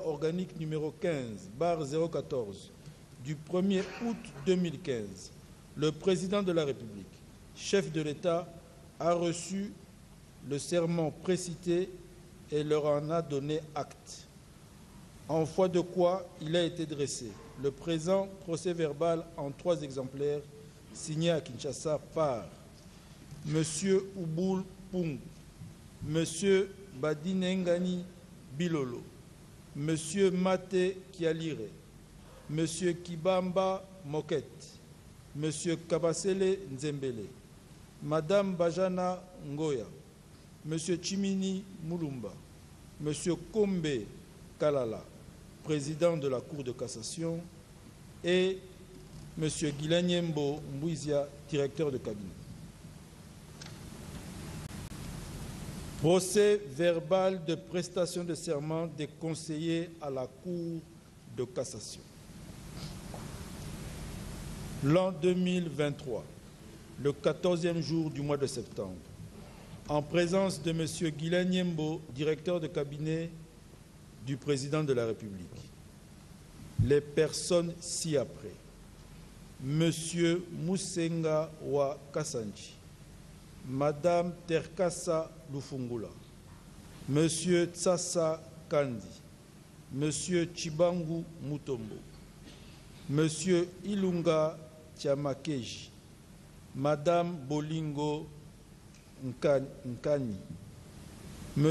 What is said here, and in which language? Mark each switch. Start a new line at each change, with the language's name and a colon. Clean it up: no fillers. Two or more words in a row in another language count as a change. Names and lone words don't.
French: organique numéro 15/014 du 1er août 2015, le président de la République, chef de l'État, a reçu le serment précité et leur en a donné acte, en foi de quoi il a été dressé le présent procès verbal en 3 exemplaires signés à Kinshasa par M. Ubulu Pungu, M. Badinengani Bilolo, M. Mate Kialire, M. Kibamba Moket, M. Kabasele Nzembele, Mme Bajana Ngoya, M. Chimini Mulumba, M. Kombe Kalala, président de la Cour de cassation, et M. Guilanyembo Mbouizia, directeur de cabinet. Procès verbal de prestation de serment des conseillers à la Cour de cassation. L'an 2023, le 14e jour du mois de septembre, en présence de M. Guilanyembo, directeur de cabinet du président de la République, les personnes ci-après: M. Musenga wa Kasanji, Madame Terkasa Lufungula, M. Tsassa Kandi, M. Chibangu Mutombo, M. Ilunga Tiamakeji, Madame Bolingo Nkani, M.